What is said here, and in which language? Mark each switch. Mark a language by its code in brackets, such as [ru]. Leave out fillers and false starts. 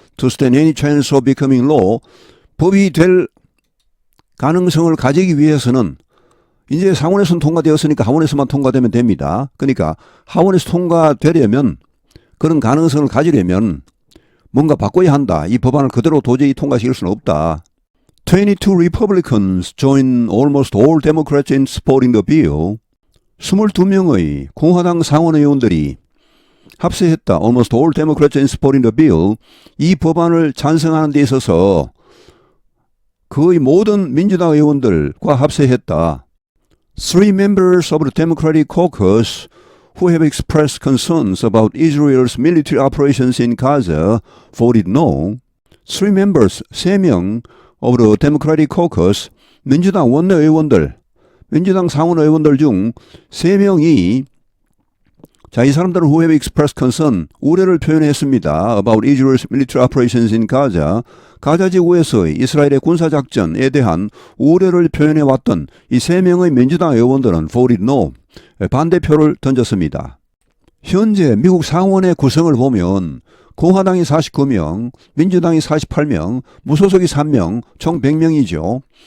[en] To stand any chance of becoming law, [ko] 법이 될 가능성을 가지기 위해서는 이제 상원에서는 통과되었으니까 하원에서만 통과되면 됩니다. 그러니까 하원에서 통과되려면 그런 가능성을 가지려면 뭔가 바꿔야 한다. 이 법안을 그대로 도저히 통과시킬 수는 없다. [en] 22 Republicans join almost all Democrats in supporting the bill. [ko] 22명의 공화당 상원 의원들이 합세했다. [en] Almost all Democrats in supporting the bill. [ko] 이 법안을 찬성하는 데 있어서 거의 모든 민주당 의원들과 합세했다. [en] Three members of the Democratic caucus who have expressed concerns about Israel's military operations in Gaza voted no. Three members, [ko] 3명 [en] of the Democratic caucus, [ko] 민주당 원내 의원들, 민주당 상원 의원들 중 3명이 자, 이 사람들은 [en] who have expressed concern, [ko] 우려를 표현했습니다. [en] About Israel's military operations in Gaza. [ko] 가자 지구에서의 이스라엘의 군사작전에 대한 우려를 표현해왔던 이 3명의 민주당 의원들은 [en] voted no, [ko] 반대표를 던졌습니다. 현재 미국 상원의 구성을 보면 공화당이 49명, 민주당이 48명, 무소속이 3명, 총 100명이죠.